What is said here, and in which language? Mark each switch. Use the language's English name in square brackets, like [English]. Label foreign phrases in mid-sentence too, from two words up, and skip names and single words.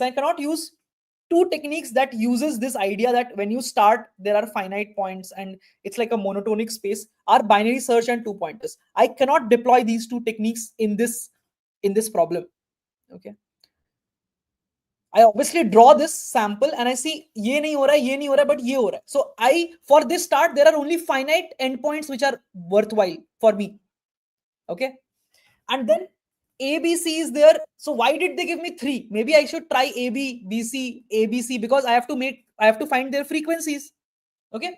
[English] I cannot use two techniques that uses this idea that when you start there are finite points and it's like a monotonic space, are binary search and two pointers. I cannot deploy these two techniques in this problem. Okay. I obviously draw this sample and I see [Hindi] ये नहीं हो रहा, ये नहीं हो रहा, but ये हो रहा. [English] So for this start, there are only finite endpoints which are worthwhile for me. Okay. And then ABC is there. So why did they give me three? Maybe I should try AB, BC, ABC, because I have to find their frequencies. Okay.